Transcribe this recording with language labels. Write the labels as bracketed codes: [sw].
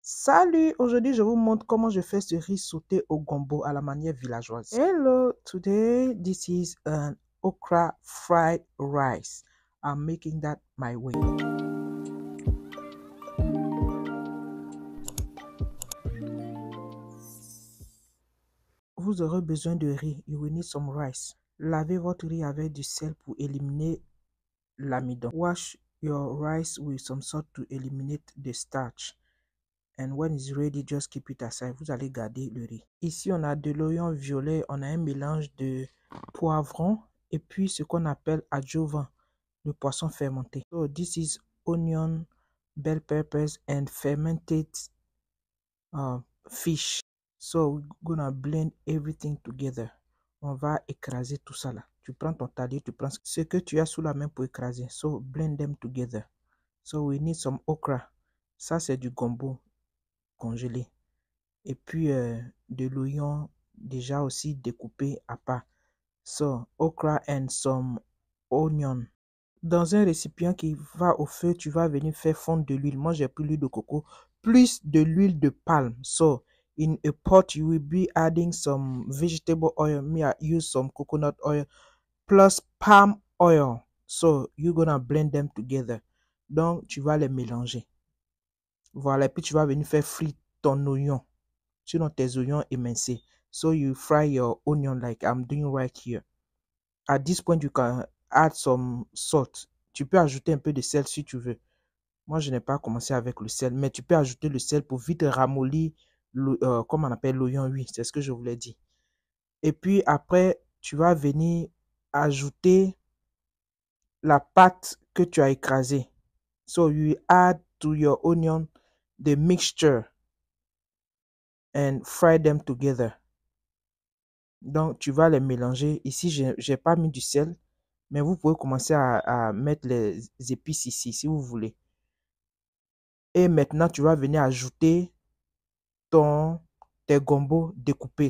[fr] Salut, aujourd'hui je vous montre comment je fais ce riz sauté au gombo à la manière villageoise. [en] Hello, today this is an okra fried rice. I'm making that my way. [fr] Vous aurez besoin de riz. [en] You will need some rice. [fr] Lavez votre riz avec du sel pour éliminer l'amidon. [en] Wash your rice with some salt to eliminate the starch. And when it's ready, just keep it aside. [fr] Vous allez garder le riz. Ici, on a de l'oignon violet. On a un mélange de poivron et puis ce qu'on appelle adjuvant, le poisson fermenté. [en] So this is onion, bell peppers and fermented fish. So we're gonna blend everything together. [fr] On va écraser tout ça là. Tu prends ton tablier, tu prends ce que tu as sous la main pour écraser. [en] So blend them together. So we need some okra. [fr] Ça c'est du gombo congelé. Et puis de l'oignon déjà aussi découpé à part. [en] So, okra and some onion. [fr] Dans un récipient qui va au feu, tu vas venir faire fondre de l'huile. Moi, j'ai pris l'huile de coco plus de l'huile de palme. [en] So, in a pot, you will be adding some vegetable oil. Me, I use some coconut oil plus palm oil. So, you're gonna blend them together. [fr] Donc, tu vas les mélanger. Voilà, et puis tu vas venir faire frire ton oignon. Sinon tes oignons émincés. [en] So you fry your onion like I'm doing right here. At this point, you can add some salt. [fr] Tu peux ajouter un peu de sel si tu veux. Moi, je n'ai pas commencé avec le sel, mais tu peux ajouter le sel pour vite ramollir, comme on appelle l'oignon, oui, c'est ce que je voulais dire. Et puis après, tu vas venir ajouter la pâte que tu as écrasée. [en] So you add to your onion the mixture and fry them together. [fr] Donc, tu vas les mélanger. Ici, je n'ai pas mis du sel, mais vous pouvez commencer à mettre les épices ici, si vous voulez. Et maintenant, tu vas venir ajouter tes gombos découpés.